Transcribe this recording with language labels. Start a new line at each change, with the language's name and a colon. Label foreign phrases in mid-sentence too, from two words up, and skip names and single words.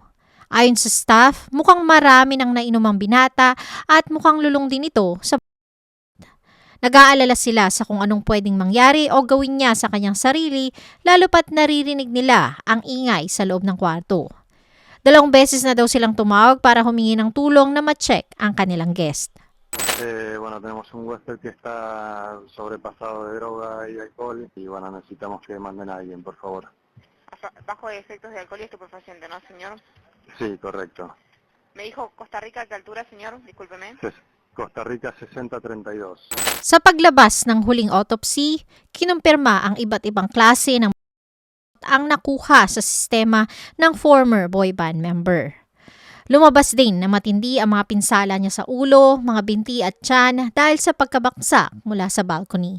Filipino: Ayon sa staff, mukhang marami nang nainom ang binata at mukhang lulong din ito sa Nag-aalala sila sa kung anong pwedeng mangyari o gawin niya sa kanyang sarili, lalo pat naririnig nila ang ingay sa loob ng kwarto. 2 beses na daw silang tumawag para humingi ng tulong na ma-check ang kanilang guest.
Spanish: Bueno, tenemos un huésped que está sobrepasado de droga y alcohol y bueno, necesitamos que manden a alguien, por favor. Bajo efectos de alcohol y estupefaciente, ¿no, señor? Sí, correcto. Me dijo Costa Rica, ¿a qué altura, señor? Discúlpeme. Costa Rica 6032.
Filipino: Sa paglabas ng huling autopsy, kinumpirma ang iba't ibang klase ng ang nakuha sa sistema ng
English: former boy band member.
Filipino: Lumabas din na matindi ang mga pinsala niya sa ulo, mga binti at tiyan dahil sa pagkabaksak mula sa balcony.